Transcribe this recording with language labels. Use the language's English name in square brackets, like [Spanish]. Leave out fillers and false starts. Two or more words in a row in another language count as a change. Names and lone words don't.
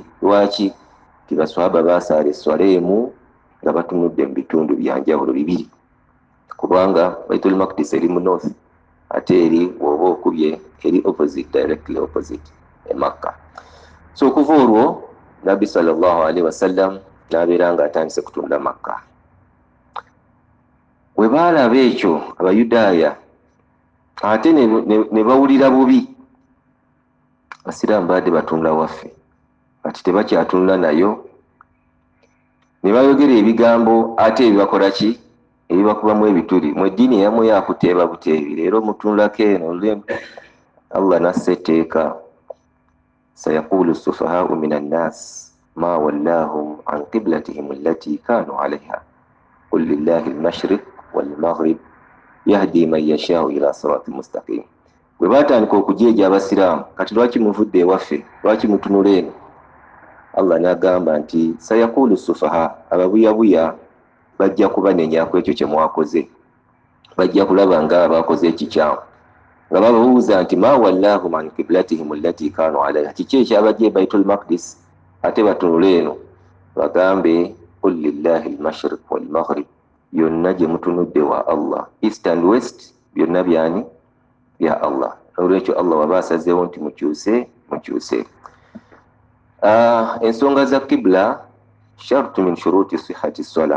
[Ganda] Lwaki? Ti baswahaba baasaala eswala emu nga batunudde mu bitundu bya njawulo bibiri, kubanga Baitul Maqdis eri mu north ate eri bw'oba okubye eri opposite, [English] directly opposite [Ganda] e Makka. So okuva olwo Nabbi [Arabic] صلى الله عليه وسلم [Ganda] n'abeera nga atandise kutunula Makka. Bwe baalaba ekyo Abayudaaya ate ne bawulira bubi, Abasiraamu baadde batunula waffe kati tebakyatunula nayo, ne bayogera ebigambo ate ebibakola ki, ebibakubamu ebituli. Mu eddiini eyamu yakuteeba buteebi, leero mutunulako eno. [Arabic] Allah [Ganda] nassa etteeka, [Arabic] سيقول السفهاء من الناس ما ولاهم عن قبلتهم التي كانوا عليها قل لله المشرق والمغرب يهدي من يشاء إلى صراط مستقيم. [Ganda] Bwe baatandika okujeeja Abasiraamu, kati lwaki muvudde ewaffe, lwaki mutunula eno? Allah n'agamba nti [Arabic] سيقول السفهاء, [Ganda] ababuyabuya bajja kubanenyaku ekyo kye mwakoze, bajja kulaba nga abakoze ekikyamu, nga bababuuza nti [Arabic] ما ولاهم عن قبلتهم التي كانوا عليها, [Ganda] kiki ekyabajja Baitul Maqdis ate batunula eno? Bagambe [Arabic] قل لله المشرق والمغرب, [Ganda] byonna gye mutunudde wa Allah, [English] east and west [Ganda] byonna byani? Bya Allah. Olwekyo Allah waba asazeewo nti mukyuse. Ensonga za kibla [Arabic] شرط من شروط صحة الصلاة.